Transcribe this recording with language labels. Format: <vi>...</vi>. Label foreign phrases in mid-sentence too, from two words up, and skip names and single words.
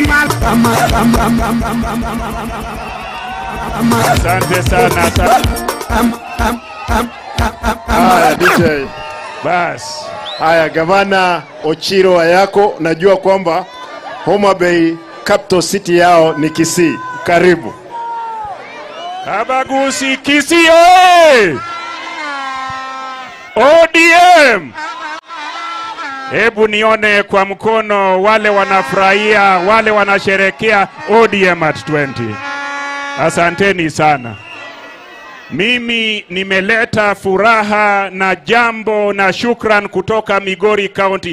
<sw>Asante sana. DJ. Bas. Haya, gavana Ochiro Ayako, najua kwamba Homa Bay</sw> <en>capital city</en> <sw>yao ni Kisii. Karibu. Abagusi Kisii. ODM. Hebu nione kwa mkono wale wanafurahia, wale wanasherekea ODM at 20. Asanteni sana. Mimi nimeleta furaha na jambo na shukran kutoka Migori County.</sw>